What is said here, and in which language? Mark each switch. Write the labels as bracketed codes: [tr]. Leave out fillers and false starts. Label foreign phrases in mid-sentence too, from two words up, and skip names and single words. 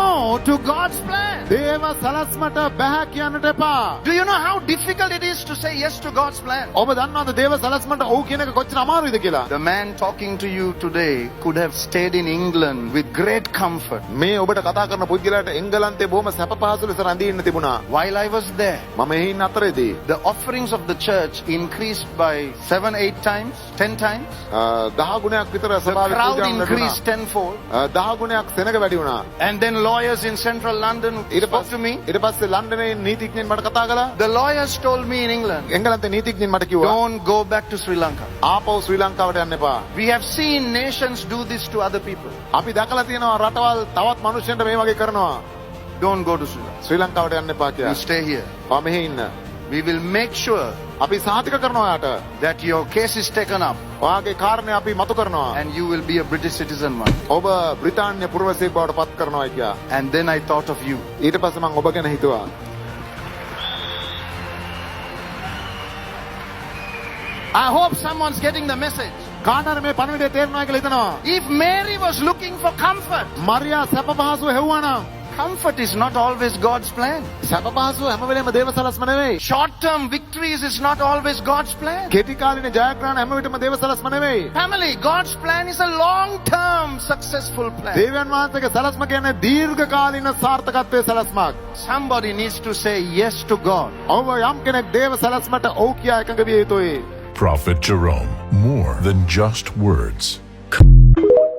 [en] to God's plan. [si] දේව සලස්මට බැහැ කියන්නට එපා. [en] Do you know how difficult it is to say yes to God's plan? [si] ඔබ දන්නවද දේව සලස්මට ඔව් කියන එක කොච්චර අමාරුයිද කියලා? [en] The man talking to you today could have stayed in England with great comfort. [si] මේ ඔබට කතා කරන පුද්ගලයාට එංගලන්තේ බොහොම සැප පහසු ලෙස රැඳී ඉන්න තිබුණා. [en] While I was there, [si] මම එහි ඉන්න අතරේදී [en] the offerings of the church increased by 7-8 times, 10 times. [si] 10 ගුණයක් විතර [en] The [si] සභාවේ [en] crowd [si] පූජා වුණා. [en] increased tenfold. [si] 10 ගුණයක් සෙනග වැඩි වුණා. [en] And then lawyers in central London spoke to me. [si] ඊට පස්සේ ලන්ඩනයේ නීතිඥයන් මට කතා කළා. [en] The lawyers told me in England, [si] එංගලන්තේ නීතිඥයන් මට කිව්වා [en] don't go back to Sri Lanka. [si] ආපහු ශ්‍රී ලංකාවට යන්න එපා. [en] We have seen nations do this to other people. [si] අපි දැකලා තියෙනවා රටවල් තවත් මිනිස්සුන්ට මේ වගේ කරනවා. [en] Don't go to Sri Lanka. [si] ශ්‍රී ලංකාවට යන්න එපා [en] You [si] කියලා. [en] stay here. [si] ඔයා මෙහි ඉන්න. [en] We will make sure [si] අපි සාතික කරනවා යාට. [en] that your case is taken up [si] ඔයාගේ කාරණේ අපි මතු කරනවා. [en] and you will be a British citizen one. [si] ඔබ බ්‍රිතාන්‍ය පුරවැසියෙක් බවට පත් කරනවා කියලා. [en] And then I thought of you. [si] ඊට පස්සේ මම ඔබ ගැන හිතුවා. [en] I hope someone's getting the message. [si] කාටර මේ පණිවිඩය තේරුණා කියලා හිතනවා. [en] If Mary was looking for comfort, [si] මරියා සැප පහසුව හෙව්වා නම් [en] comfort is not always God's plan. [si] සැප පහසුව හැම වෙලේම දේව සලස්ම නෙවෙයි. [en] Short-term victories is not always God's plan. [si] කෙටි කාලින ජයග්‍රහණ හැම විටම දේව සලස්ම නෙවෙයි. [en] Family, God's plan is a long-term successful plan. [si] දේවයන් වහන්සේගේ සලස්ම කියන්නේ දීර්ඝ කාලින සාර්ථකත්වයේ සලස්මක්. [en] Somebody needs to say yes to God. [si] ඔබ යම් කෙනෙක් දේව සලස්මට ඔව් කියා එකඟ විය යුතුයි. [en] Prophet Jerome, more than just words.